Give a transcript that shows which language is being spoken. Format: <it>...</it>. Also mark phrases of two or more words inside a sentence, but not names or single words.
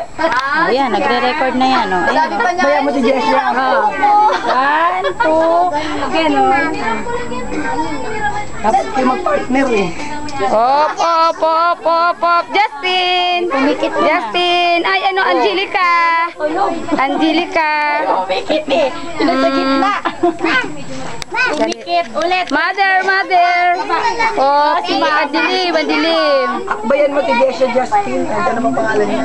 <tl>Ayan, nagre-record na yan. Oh. Ayan, Sabi pa niya, Kaya mo si Jess lang. 1, 2, gano'n. Tapos kayo mag-partner eh. Op, op, op, op, op. Justin! Pumikit mo na. Justin! Ay, ano, Angelica! Angelica! Pumikit eh. Nasa gitna. Pumikit ulit.</tl> <en>Mother, mother!</en> <tl>Oh, madilim, madilim. Akbayan mo si Jess Justin. Andiyan naman pangalan niya.</tl>